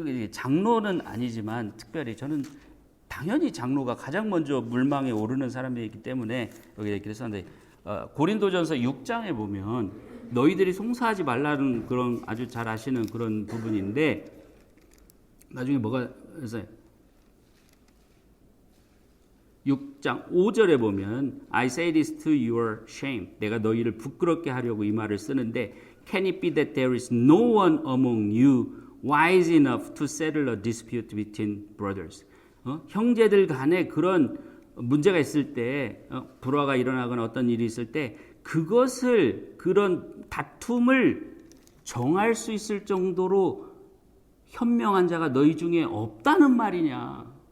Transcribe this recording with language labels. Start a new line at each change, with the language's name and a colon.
Korean: 장로는 아니지만 특별히 저는 당연히 장로가 가장 먼저 물망에 오르는 사람이기 때문에 여기 얘기를 했었는데 고린도전서 6장에 보면 너희들이 송사하지 말라는 그런 아주 잘 아시는 그런 부분인데 나중에 뭐가 있어요? 6장 5절에 보면
English: I say this to your shame.
Korean: 내가 너희를 부끄럽게 하려고 이 말을 쓰는데
English: Can it be that there is no one among you wise enough to settle a dispute between brothers?
Korean: 형제들 간에 그런 문제가 있을 때, 불화가 일어나거나 어떤 일이 있을 때 그런 다툼을 정할 수 있을 정도로 현명한 자가 너희 중에 없다는 말이냐?